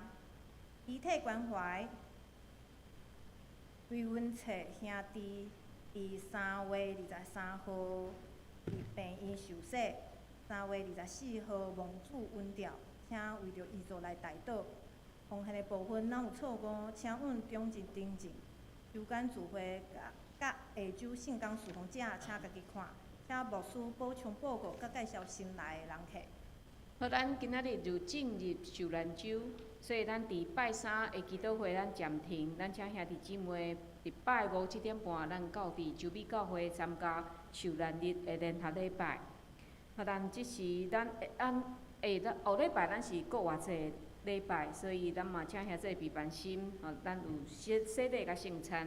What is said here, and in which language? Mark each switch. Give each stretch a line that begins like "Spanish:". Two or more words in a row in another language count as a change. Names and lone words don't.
Min Nan Chinese: 遗体关怀，为阮册兄弟伫3月23号伫病院受洗，3月24号蒙主温调，请为着遗作来代祷。奉献的部分若有错误，请阮中正订正。周间聚会甲下周圣工事奉者，请家己看。请牧师补充报告，甲介绍新来的人客。好，咱今仔日就进入受难周，所以咱伫拜3的祈祷会咱暂停，咱请兄弟姊妹伫拜5 7点半，咱到伫周美教会参加受难日的联合礼拜。好，但即是咱后礼拜咱是国外节礼拜，所以咱嘛请兄弟备办心，吼，咱有洗礼甲圣餐。